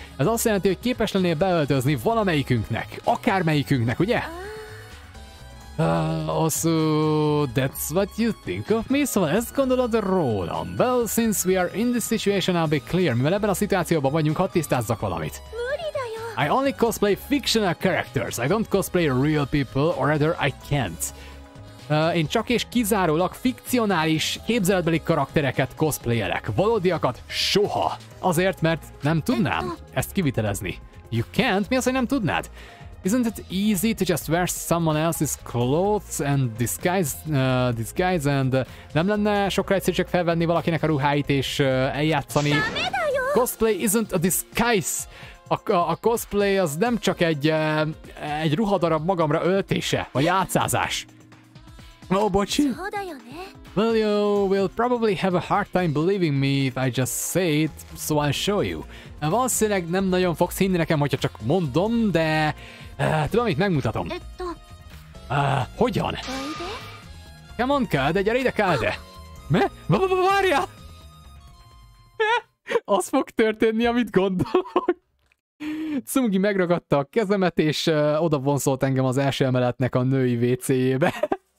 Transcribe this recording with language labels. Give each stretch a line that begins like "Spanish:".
Hungarian: Ez azt jelenti, hogy képes lennél beöltözni valamelyikünknek, akármelyikünknek, ugye?
English: Also, that's what you think of me?
Hungarian: Szóval ezt gondolod rólam?
English: Well, since we are in this situation, I'll be clear.
Hungarian: Mivel ebben a szituációban vagyunk, hadd tisztázzak valamit.
English: I only cosplay fictional characters. I don't cosplay real people, or rather I can't.
Hungarian: Én csak és kizárólag fikcionális, képzeletbeli karaktereket cosplayelek. Valódiakat soha. Azért, mert nem tudnám ezt kivitelezni.
English: You can't?
Hungarian: Mi az, hogy nem tudnád?
English: Isn't it easy to just wear someone else's clothes and disguise and
Hungarian: nem lenne sokkal egyszerű csak felvenni valakinek a ruháit és eljátszani?
English: Cosplay isn't a disguise.
Hungarian: A cosplay az nem csak egy ruhadarab magamra öltése, vagy átszázás. Oh, bocsi.
English: Well, you will probably have a hard time believing me if I just say it, so I'll show you.
Hungarian: Valószínűleg nem nagyon fogsz hinni nekem, hogyha csak mondom, de tudom, mit megmutatom. Hogyan?
English: Come on,
Hungarian: Kade, gyere ide, Kade! Várjál! Az fog történni, amit gondolok. Tsumugi megragadta a kezemet, és oda vonzolt engem az első emeletnek a női WC-jébe.